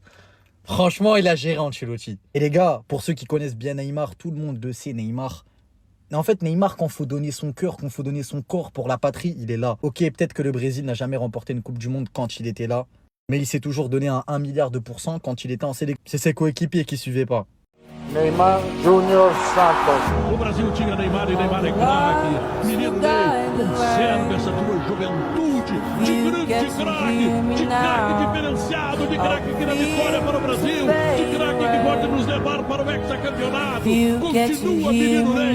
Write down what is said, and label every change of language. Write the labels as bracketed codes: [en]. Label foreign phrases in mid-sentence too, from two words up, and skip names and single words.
[fr] Franchement, il a géré Ancelotti. Et les gars, pour ceux qui connaissent bien Neymar, tout le monde le sait, Neymar. En fait, Neymar, quand il faut donner son cœur, quand il faut donner son corps pour la patrie, il est là. Ok, peut-être que le Brésil n'a jamais remporté une Coupe du Monde quand il était là, mais il s'est toujours donné un 1 milliard de % quand il était en sélection. C'est ses coéquipiers qui ne suivaient pas. Neymar Junior Santos. [pt] O Brasil tinha Neymar e Neymar é craque. Menino Ney conserva essa tua juventude de grande craque diferenciado, de craque que dá vitória para o Brasil, de craque que pode nos levar para o hexacampeonato. Continua, menino Ney.